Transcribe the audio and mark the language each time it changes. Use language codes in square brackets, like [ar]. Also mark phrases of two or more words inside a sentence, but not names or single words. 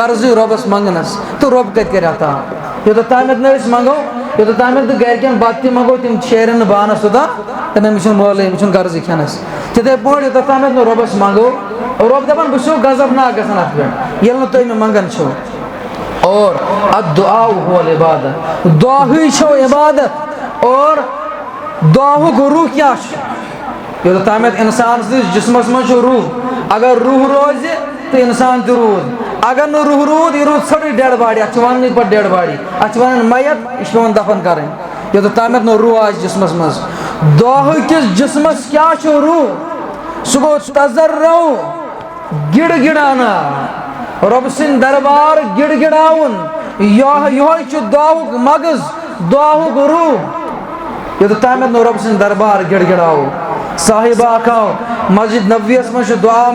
[ks] غرضٕے رۄبس منگنس تہٕ رۄب کتہِ کرِ عطا یوٚتتھ تامتھ نہٕ أسۍ منگو یوٚتتھ تامتھ نہٕ گرِکٮ۪ن بتہٕ تہِ منگو تِم شیرن نہٕ بانس توٚتام تہٕ أمِس چھُنہٕ مٲلٕے أمِس چھُنہٕ غرضٕے کھٮ۪نس تِتھے پٲٹھۍ یوٚتتھ تامتھ نہٕ رۄبس منگو رۄب دپان بہٕ چھُسو غضبناک گژھان اتھ پٮ۪ٹھ ییٚلہِ نہٕ تُہۍ مےٚ منگان چھِو اور [ar] الدعاء هو العبادہ [ks] دعاہٕے چھو عبادت اور دعاہُک روح کیٛاہ چھُ یوٚتتھ تامتھ انسان سٕنٛدِس جسمس منٛز چھُ روح اگر روح روزِ تو انسان تہ رود اگر نہ روح رود یہ رود ژھٹٕے [en] dead body [ks] اتھ وننٕے پتہٕ [en] dead body [ks] اتھ ونان میت یہ پیوان دفن کرٕنۍ یوٚتتھ تامتھ نہٕ روح آسہِ جسمس منٛز دۄہ کِس جسمس کیاہ چھُ روح سُہ گوٚو تزرع گِڑ گِڑانا رۄب سٕنٛدۍ دربار گِڑ گِڑاوُن یہوے چھُ دۄہُک مغز دۄہُک روح یوٚتتھ تامتھ نہٕ رۄب سٕنٛدۍ دربار گِڑ گِڑاوو صاحب اکھ آو مسجد نبویس منٛز چھُ دعا